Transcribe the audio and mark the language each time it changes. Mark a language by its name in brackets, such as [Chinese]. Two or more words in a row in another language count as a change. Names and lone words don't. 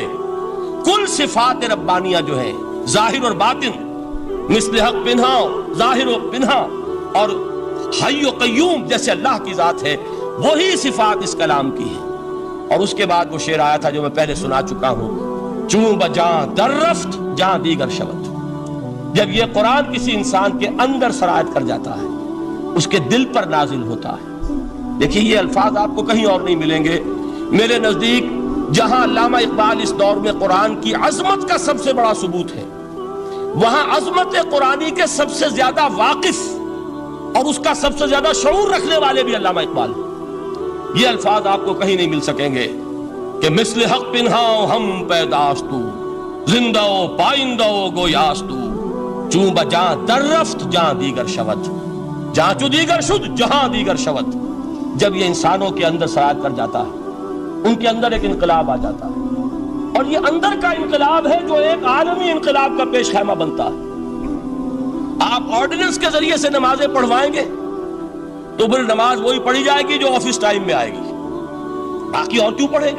[Urdu] کل صفات ربانیہ جو ہے ظاہر اور باطن، [Persian] مثل حق پنہا، [Urdu] ظاہر و پنہا، اور [Arabic] حی و قیوم [Urdu] جیسے اللہ کی ذات ہے، وہی صفات اس کلام کی ہیں۔ اور اس کے بعد وہ شعر آیا تھا جو میں پہلے سنا چکا ہوں، [Persian] چوں بجاں در رفت جاں دیگر شود، [Urdu] جب یہ قرآن کسی انسان کے اندر سرایت کر جاتا ہے، اس کے دل پر نازل ہوتا ہے۔ دیکھیے یہ الفاظ آپ کو کہیں اور نہیں ملیں گے۔ میرے نزدیک جہاں علامہ اقبال اس دور میں قرآن کی عظمت کا سب سے بڑا ثبوت ہے، وہاں عظمت قرآنی کے سب سے زیادہ واقف اور اس کا سب سے زیادہ شعور رکھنے والے بھی علامہ اقبال ہیں۔ یہ الفاظ آپ کو کہیں نہیں مل سکیں گے کہ [Persian] مثل حق پنہاؤ ہم پیداستو، زندہ پائندہ گویاستو، چوں بجاں در رفت جہاں دیگر شود، جہاں چو دیگر شد جہاں دیگر شود۔ [Urdu] جب یہ انسانوں کے اندر سرایت کر جاتا ہے، ان کے اندر ایک انقلاب آ جاتا ہے، اور یہ اندر کا انقلاب ہے جو ایک عالمی انقلاب کا پیش خیمہ بنتا ہے. آپ آرڈیننس کے ذریعے سے نمازیں پڑھوائیں گے تو پھر نماز وہی پڑھی جائے گی جو [English] office time [Urdu] میں آئے گی، باقی اور کیوں پڑھیں گے؟